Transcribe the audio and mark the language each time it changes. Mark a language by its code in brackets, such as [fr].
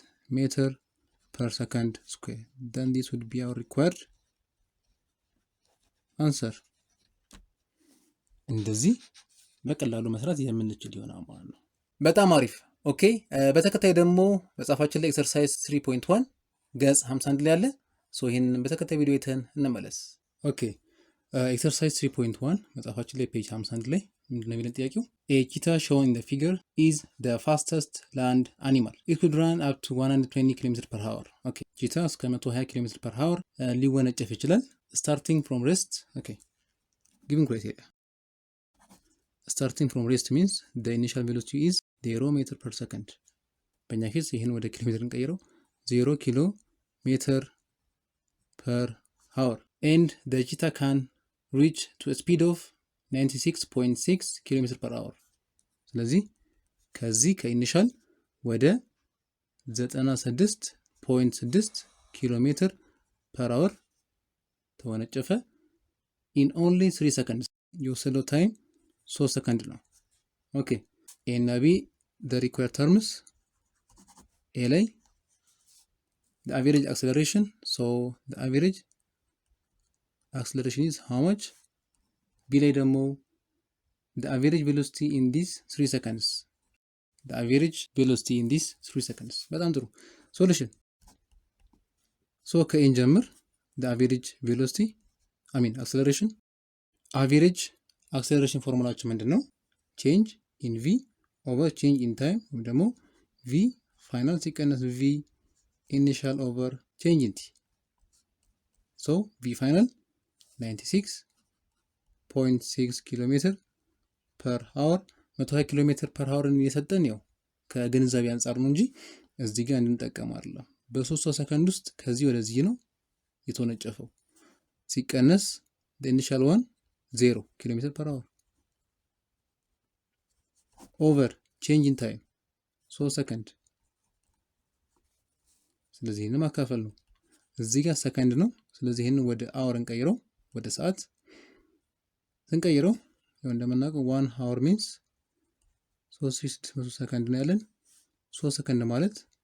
[am] ሜትር ፐር ሰከንድ ስኩዌር [en] then this would be our required answer። [am] እንደዚህ በቀላሉ መስራት የምንችል ይሆናል ማለት ነው። በጣም አሪፍ ኦኬ። በተከታይ ደግሞ መጽሐፋችን ላይ ኤክሰርሳይዝ 3.1 ገጽ 51 ላይ አለ። ሶ ይሄንን በተከታይ ቪዲዮ አይተን እንመለስ። ኦኬ ኤክሰርሳይዝ 3.1 መጽሐፋችን ላይ ፔጅ 51 ላይ ምንድነው የሚለን ጥያቄው? [en] a cheetah shown in the figure is the fastest land animal. It could run up to 120 km/h. [am] ኦኬ cheetah እስከ 120 km/h ሊወነጨፍ ይችላል። [en] starting from rest okay given criteria. Starting from rest means the initial velocity is 0 meter per second. [am] በእኛ ኬስ ይሄን ወደ ኪሎ ሜትር እንቀይረው 0 ኪሎ ሜትር [en] per hour and the cheetah can reach to a speed of 96.6 km/h. [am] ስለዚህ ከዚህ ከኢኒሻል ወደ 96.6 ኪሎ ሜትር [en] per hour [am] ተወነጨፈ [en] in only 3 seconds. [am] የወሰደው ታይም 3 ሰከንድ ነው። ኦኬ ኤ እና ቢ [en] the required terms [am] ኤ ላይ [en] the average acceleration so the average acceleration is how much? [am] ቢ ላይ ደግሞ [en] the average velocity in these 3 seconds the average velocity in these 3 seconds [am] በጣም ጥሩ ሶሉሽን። ሶ ከኤን ጀምር [en] the average velocity acceleration average acceleration [am] ፎርሙላችን ምንድነው? [en] change in v over change in time [am] ወይም ደግሞ [en] v final [am] ሲቀነስ [en] v initial over change in t so v final 96.6 ኪሎ ሜትር per hour 120 ኪሎ ሜትር per hour [am] የሰጠን ያው ከግንዛቤ አንፃር ነው እንጂ እዚህ ጋር እንድንጠቀም አይደለም። በ3 ሰከንድ ውስጥ ከዚህ ወደዚህ ነው የተወነጨፈው። ሲቀነስ [en] the initial one [am] 0 km/h over change in time 3 ሰከንድ። ስለዚህ ይሄንን ማካፈል ነው። እዚህ ጋር ሰከንድ ነው። ስለዚህ ይሄንን ወደ አወር እንቀይረው፣ ወደ ሰዓት ስንቀይረው ያው እንደምናውቀው [en] 1 hour means [am] 3600 ሰከንድ ነው ያለን። 3 ሰከንድ ማለት